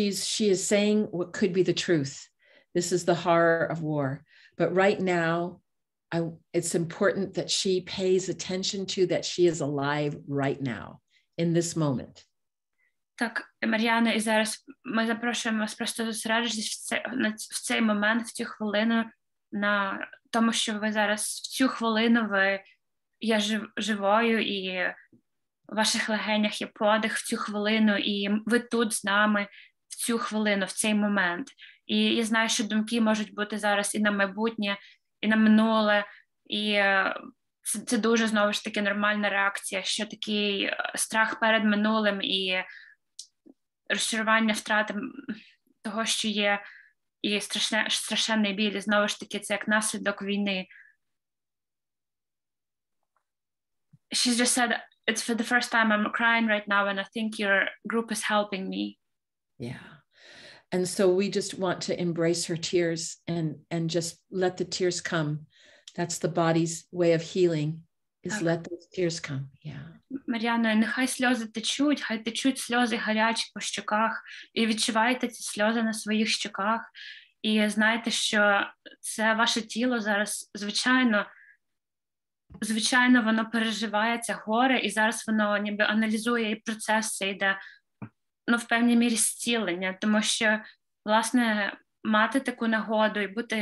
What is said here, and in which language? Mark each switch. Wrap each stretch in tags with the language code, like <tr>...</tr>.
<en>She is saying what could be the truth. This is the horror of war. But right now, it's important that she pays attention to that she is alive right now, in this moment.</en> <uk>Так, Мар'яна, і зараз ми запрошуємо вас просто зосередитись в цей момент, в цю хвилину, на тому, що ви зараз в цю хвилину ви є живою, і в ваших легенях є подих в цю хвилину, і ви тут з нами в цю хвилину, в цей момент. І я знаю, що думки можуть бути зараз і на майбутнє, і на минуле, і це дуже, знову ж таки, нормальна реакція, що такий страх перед минулим і розчарування втрати того, що є, і страшенний біль, і знову ж таки, це як наслідок війни.</uk> <en>She just said, it's for the first time I'm crying right now, and I think your group is helping me. Yeah. And so we just want to embrace her tears and just let the tears come. That's the body's way of healing, is let those tears come. Yeah.</en> <uk>Мар'яно, нехай сльози течуть, хай течуть сльози гарячі по щоках, і відчувайте ці сльози на своїх щоках, і знайте, що це ваше тіло зараз, звичайно, воно переживає це горе, і зараз воно ніби аналізує, і процес це йде, в певній мірі зцілення, тому що, власне, мати таку нагоду і</uk>